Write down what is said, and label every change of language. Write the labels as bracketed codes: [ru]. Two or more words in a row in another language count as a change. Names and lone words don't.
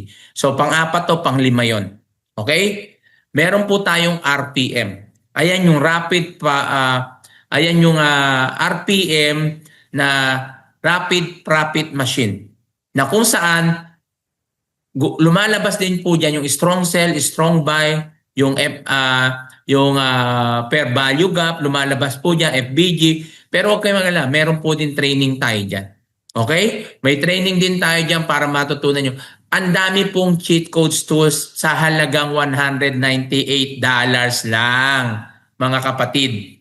[tl] So pang-4 to, pang-5 yon. Okay? Meron po tayong RPM. Ayan yung RPM na [en] Rapid Profit Machine. [tl] Na kung saan lumalabas din po diyan yung [en] strong sell, strong buy, [tl] yung [en] fair value gap, [tl] lumalabas po diyan FBG. Pero okay mga meron po din training tayo diyan. Okay? May training din tayo diyan para matutunan nyo. Ang dami pong [en] cheat codes tools [tl] sa halagang $198 lang, mga kapatid.